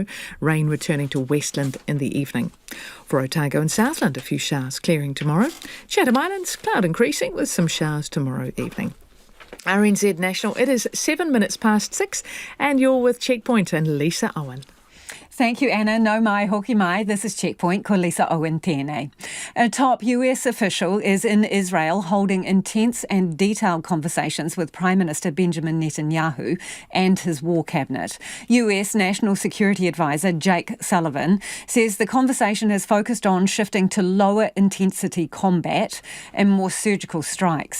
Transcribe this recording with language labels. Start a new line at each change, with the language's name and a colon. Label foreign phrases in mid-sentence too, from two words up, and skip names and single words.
English: Rain returning to Westland in the evening. For Otago and Southland, a few showers, clearing tomorrow. Chatham Islands, cloud increasing with some showers tomorrow evening. RNZ National, it is 7 minutes past 6 and you're with Checkpoint and Lisa Owen. Thank you, Anna.
Māori: No mai, hoki mai.
English: This is Checkpoint,
Māori: ko Lisa Owen tēnei.
English: A top US official is in Israel holding intense and detailed conversations with Prime Minister Benjamin Netanyahu and his war cabinet. US National Security Advisor Jake Sullivan says the conversation has focused on shifting to lower intensity combat and more surgical strikes.